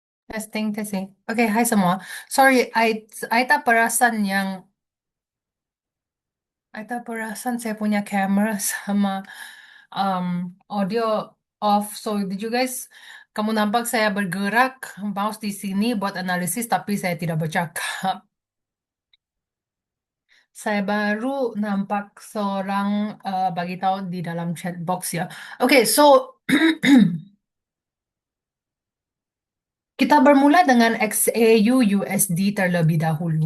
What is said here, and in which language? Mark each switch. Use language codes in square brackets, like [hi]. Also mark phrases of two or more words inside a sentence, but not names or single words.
[ms] Testing, testing. Oke, hai semua. Sorry, I tak perasan I tak perasan saya punya kamera sama um, audio off. [en] So, did you guys, [ms] kamu nampak saya bergerak mouse di sini buat analisis, tapi saya tidak bercakap. Saya baru nampak seorang bagi tahu di dalam chat box ya. Oke, so kita bermula dengan XAU USD terlebih dahulu.